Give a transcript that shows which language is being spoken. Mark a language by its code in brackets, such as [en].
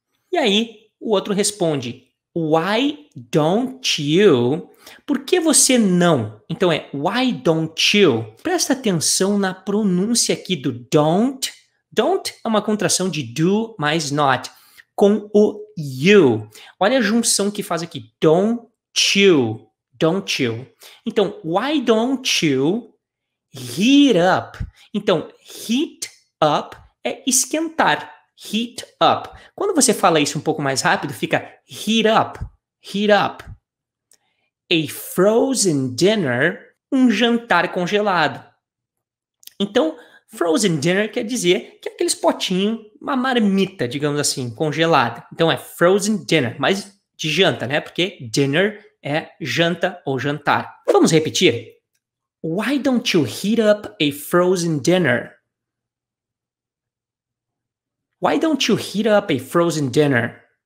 [pt] E aí, o outro responde, [en] why don't you? [pt] Por que você não? Então é [en] why don't you? [pt] Presta atenção na pronúncia aqui do don't. Don't é uma contração de do mais not, com o you. Olha a junção que faz aqui, [en] don't you. Don't you. Então, why don't you heat up? Então, heat up é esquentar. Heat up. [pt] Quando você fala isso um pouco mais rápido, fica [en] heat up. Heat up. A frozen dinner, [pt] um jantar congelado. Então, frozen dinner quer dizer que é aqueles potinhos, uma marmita, digamos assim, congelada. Então é frozen dinner, mas de janta, né? Porque dinner é janta ou jantar. Vamos repetir? [en] Why don't you heat up a frozen dinner? Why don't you heat up a frozen dinner?